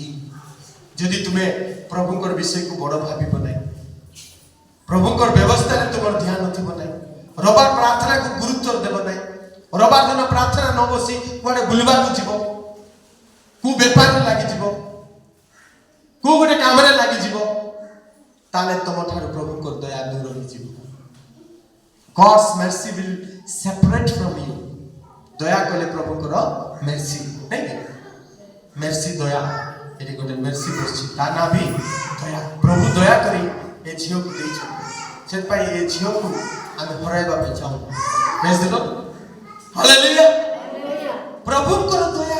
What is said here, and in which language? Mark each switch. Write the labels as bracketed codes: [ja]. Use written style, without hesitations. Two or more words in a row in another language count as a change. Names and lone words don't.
[or] ଯଦି ତୁମେ ପ୍ରଭୁଙ୍କର ବିଷୟକୁ ବଡ଼ ଭାବିବ ନାହିଁ, ପ୍ରଭୁଙ୍କର ବ୍ୟବସ୍ଥାରେ ତୁମର ଧ୍ୟାନ ଥିବ ନାହିଁ, ରବାର ପ୍ରାର୍ଥନାକୁ ଗୁରୁତ୍ୱ ଦେବ ନାହିଁ, ରବାର ଦିନ ପ୍ରାର୍ଥନା ନ ବସି କୁଆଡେ ବୁଲିବାକୁ ଯିବ, କୋଉ ବେପାରରେ ଲାଗିଯିବ, କୋଉ ଗୋଟେ କାମରେ ଲାଗିଯିବ, ତାହେଲେ ତମ ଠାରୁ ପ୍ରଭୁଙ୍କର ଦୟା ଦୂର ହେଇଯିବ। [en] God's mercy will separate from you. [or] ଦୟା କଲେ ପ୍ରଭୁଙ୍କର ମେର୍ସି, ନାଇଁ କି? ମେର୍ସି ଦୟା। ଏଠି ଗୋଟେ ମେର୍ସି ବସିଛି, ତା ନାଁ ବି ଦୟା। ପ୍ରଭୁ ଦୟା କରି ଏ ଝିଅକୁ ଦେଇଛନ୍ତି। ସେଥିପାଇଁ ଏ ଝିଅକୁ ଆମେ ହରାଇବା ପାଇଁ ଚାହୁଁ। [en] Praise the Lord. [or] ହାଲେଲୁୟା। ପ୍ରଭୁଙ୍କର ଦୟା।